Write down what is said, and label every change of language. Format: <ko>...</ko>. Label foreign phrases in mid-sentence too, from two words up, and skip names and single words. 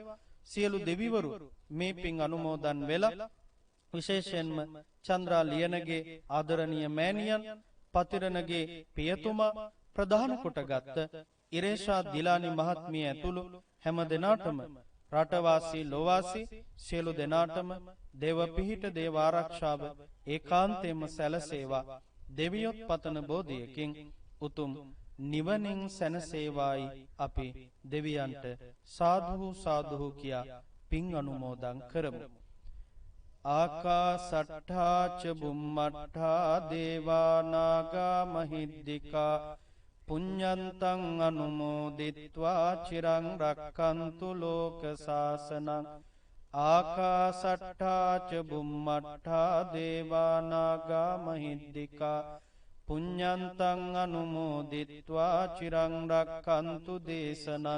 <si>සියලු දෙවිවරු මේ පින් අනුමෝදන් වෙලා විශේෂයෙන්ම චන්ද්‍රා ලියනගේ ආදරණීය මෑණියන් පතිරණගේ පියතුමා ප්‍රධාන කොටගත් ඉරේෂා දිලානි මහත්මිය ඇතුළු හැම දෙනාටම රටවාසී ලෝවාසී සියලු දෙනාටම දේව පිහිට දේව ආරක්ෂාව ඒකාන්තයෙන්ම සැලසේවා. දෙවියොත් පතන බෝධියකින් උතුම් නිවනින් සැනසේවායි අපි දෙවියන්ට සාදු සාදු කියා පින් අනුමෝදන් කරමු.</si> <pi>ආකාසට්ඨා ච බුම්මට්ඨා දේවා නාග මහිද්దికා පුඤ්ඤන්තං අනුමෝදිත්වා චිරං රක්ඛන්තු ලෝක සාසනං. ආකාසට්ඨා ච බුම්මට්ඨා දේවා නාග මහිද්దికා පුඤ්ඤන්තං අනුමෝදිත්වා චිරං රක්ඛන්තු දේශනං.</pi>